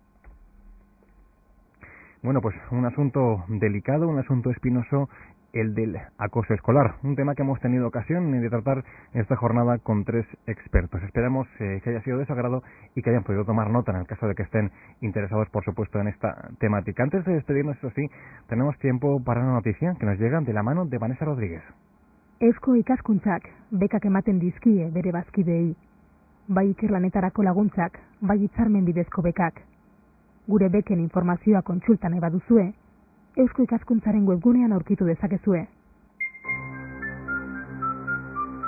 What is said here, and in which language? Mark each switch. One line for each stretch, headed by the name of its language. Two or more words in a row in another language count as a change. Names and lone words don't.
Spanish: Bueno, pues un asunto delicado, un asunto espinoso, el del acoso escolar. Un tema que hemos tenido ocasión de tratar en esta jornada con 3 expertos. Esperamos que haya sido de su agrado y que hayan podido tomar nota en el caso de que estén interesados, por supuesto, en esta temática. Antes de despedirnos, eso sí, tenemos tiempo para una noticia que nos llega de la mano de Vanessa Rodríguez.
Basque: Eusko ikaskuntzak bekak ematen dizkie bere bazkideei. Bai ikerlanetarako laguntzak, bai hitzarmen bidezko bekak. Gure beken informazioa kontsulta nahi baduzue, Eusko ikaskuntzaren webgunean aurkitu dezakezue.